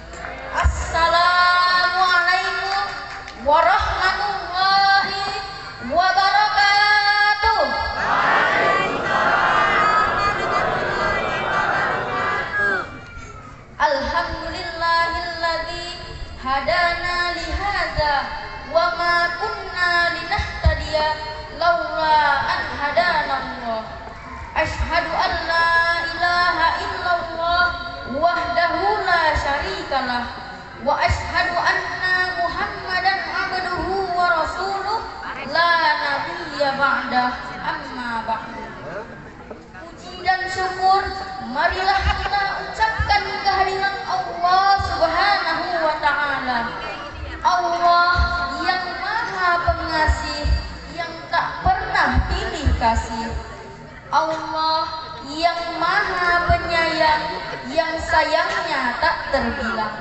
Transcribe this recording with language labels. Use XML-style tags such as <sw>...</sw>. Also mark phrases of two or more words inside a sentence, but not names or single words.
<ar>السلام عليكم ورحمة الله وبركاته. الحمد لله الذي هدانا لهذا وما كنا لنهتدي لولا أن هدانا الله. أشهد أن لا إله إلا الله وحده لا شريك له وأشهد أن محمدا عبده ورسوله لا نبي بعده، أما بعد.</ar> <id>Puji dan syukur marilah kita ucapkan kehadiran Allah</id> <ar>سبحانه وتعالى.</ar> <id>Allah yang maha pengasih, yang tak pernah pilih kasih. Allah yang maha penyayang, yang sayangnya tak terbilang.</id>